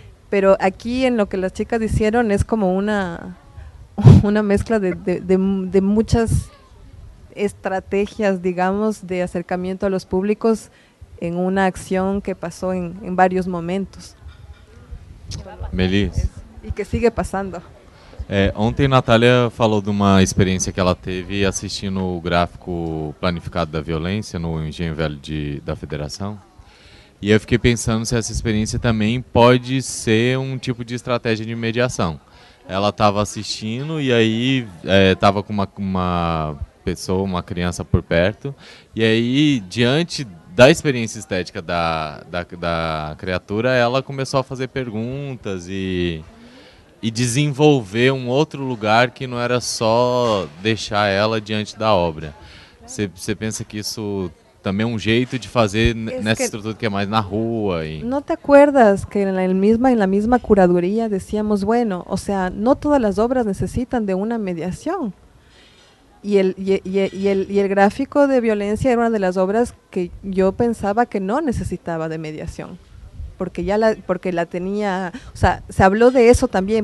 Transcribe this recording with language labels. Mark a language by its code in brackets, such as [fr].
[es] Pero aquí en lo que las chicas hicieron es como una mezcla de muchas estrategias, digamos, de acercamiento a los públicos en una acción que pasó en varios momentos. Melis. [pt] E que sigue passando. Ontem Natália falou de uma experiência que ela teve assistindo o gráfico planificado da violência no Engenho Velho da Federação. E eu fiquei pensando se essa experiência também pode ser um tipo de estratégia de mediação. Ela estava assistindo e aí estava com uma pessoa, uma criança por perto, e aí, diante da experiência estética da criatura, ela começou a fazer perguntas e desenvolver um outro lugar que não era só deixar ela diante da obra. Você pensa que isso também é um jeito de fazer nessa estrutura que é mais na rua? [es] ¿No te acuerdas que en la misma curaduría decíamos, bueno, o sea, no todas las obras necesitan de una mediación? Y el gráfico de violencia era una de las obras que yo pensaba que no necesitaba de mediación, porque porque la tenía, o sea, se habló de eso también.